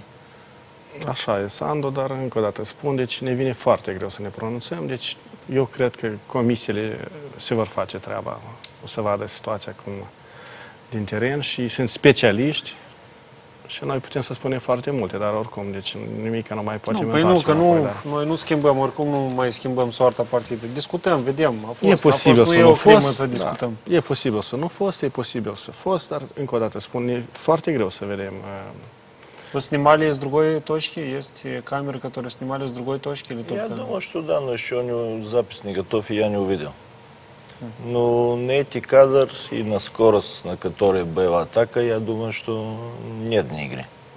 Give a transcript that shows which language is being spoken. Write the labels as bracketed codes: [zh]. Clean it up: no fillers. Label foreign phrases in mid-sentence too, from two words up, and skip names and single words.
[ro] Așa e, Sandu, dar încă o dată spun, deci ne vine foarte greu să ne pronunțăm, deci eu cred că comisiile se vor face treaba, o să vadă situația cum din teren și sunt specialiști și noi putem să spunem foarte multe, dar oricum, deci nimic nu mai poate noi nu schimbăm, oricum nu mai schimbăm soarta partidei. Discutăm, vedem, e posibil să nu fost, să discutăm. Da, e posibil să nu fost, e posibil să fost, dar încă o dată spun, e foarte greu să vedem. [ru] Вы снимали с другой точки? Есть камеры, которые снимали с другой точки? Или только... Я думаю, что да, но еще у него запись не готов, и я не увидел. Но на эти кадры и на скорость, на которой была атака, я думаю, что нет ни игры.